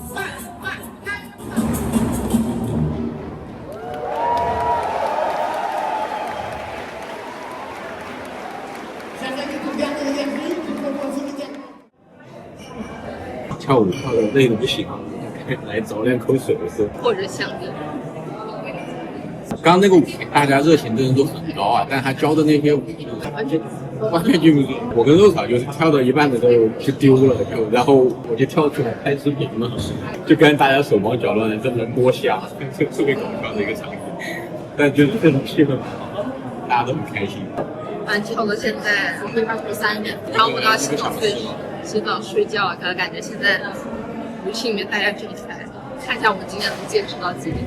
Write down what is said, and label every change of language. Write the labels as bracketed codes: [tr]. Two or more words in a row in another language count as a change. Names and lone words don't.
[zh] 跳舞跳的累得不行啊，來找兩口水喝。或者想着。剛剛那個舞大家熱情真的都很高啊，但他教的那些舞，完全完全記不住。我跟肉草就是跳到一半的时候就丢了，然後我就跳出來拍視頻了，就跟大家手忙腳亂的這麼摸蝦，特別搞笑的一個場景。但就是這種氣氛很好，大家都很開心。跳到現在3點，然後我都要洗澡睡覺了，可能感覺現在舞廳裡面大家聚起來，看一下我們今天能堅持到幾點。